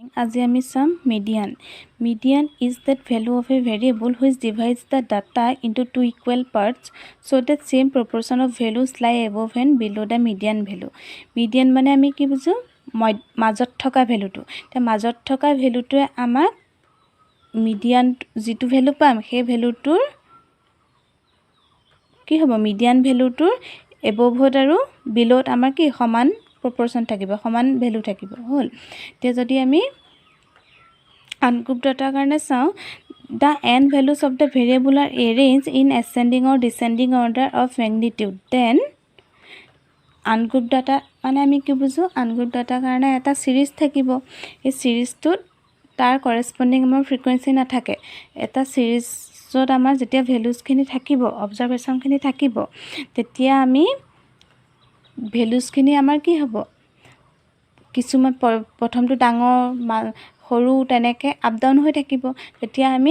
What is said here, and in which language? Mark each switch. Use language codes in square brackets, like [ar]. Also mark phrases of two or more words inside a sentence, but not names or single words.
[as] আজি আমি চাম মিডিয়ান। [en] Median is that value of a variable which divides the data into two equal parts so that same proportion of values lie above and below the median value. [as] Median মানে আমি কি বুজো মাজত থকা ভ্যালুটো। তে মাজত থকা ভ্যালুটোৱে আমাক মিডিয়ান যেটো ভ্যালু পাম সেই ভ্যালুটোৰ কি হ'ব মিডিয়ান ভ্যালুটোৰ এবভত আৰু বিলোত আমাৰ কি সমান proportion থাকিব সমান ভ্যালু থাকিব হল তে যদি আমি [en] ungrouped data [as] কাৰণে চাও [en] the n values of the variable are arranged in ascending or descending order of magnitude then ungrouped data [as] মানে আমি কি বুজো [en] ungrouped data [as] কাৰণে এটা সিৰিজ থাকিব এই সিৰিজটোত তাৰ কৰেসপন্ডিং আমাৰ ফ্ৰিকোয়েন্সি নাথাকে এটা সিৰিজত আমাৰ যেতিয়া ভ্যালুজ খিনি থাকিব অবজাৰভেশন খিনি থাকিব তেতিয়া আমি ভ্যালুজ খিনি আমাৰ কি হ'ব কিছুমান প্ৰথমটো ডাঙৰ সৰু তেনেকে [en] up down [as] হৈ থাকিব তেতিয়া আমি